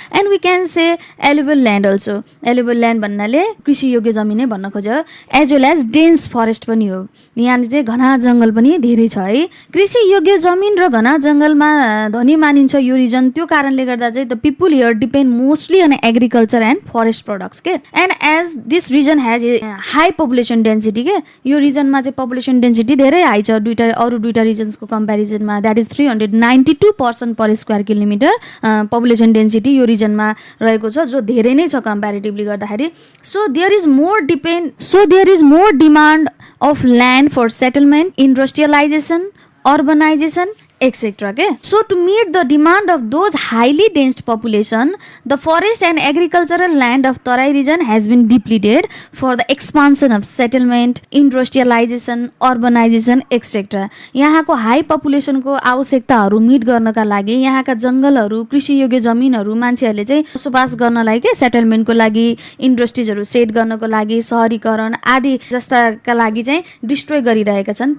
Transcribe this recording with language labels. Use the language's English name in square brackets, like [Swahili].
[English] And we can say alluvial land also. [Nepali] एलुभियल land भन्नाले कृषि योग्य जमिनै भन्न खोज्यो, [English] as well as dense forest [Nepali] पनि हो। यहाँ चाहिँ घना जङ्गल पनि धेरै छ है। कृषि योग्य जमिन र घना जङ्गलमा धनी मानिन्छ यो रिजन। त्यो कारणले गर्दा चाहिँ [English] The people here depend mostly on agriculture and forest products के। And as this region has high population density [Nepali] के, यो रिजनमा चाहिँ पपुलेसन डेन्सिटी धेरै हाई छ अरू दुईटा रिजन्सको कम्पेरिजनमा। [English] that is 392 person per square kilometre population density [Nepali] यो रिजनमा रहेको छ, जो धेरै नै छ कम्पेरिटिभली गर्दाखेरि। [English] So there is more demand of land for settlement, industrialization, urbanization, etc. Okay? So to meet the demand of those highly dense population, the forest and agricultural land of Tarai region has been depleted for the expansion of settlement, industrialization, urbanization, etc. [Nepali] यहाँको high पपुलेसनको आवश्यकताहरू meet गर्नका लागि यहाँका जङ्गलहरू, कृषि योग्य जमिनहरू मान्छेहरूले चाहिँ बसोबास गर्नलाई के, सेटलमेन्टको लागि, इन्डस्ट्रिजहरू सेट गर्नको लागि, सहरीकरण आदि जस्ताका लागि चाहिँ डिस्ट्रोय गरिरहेका छन्।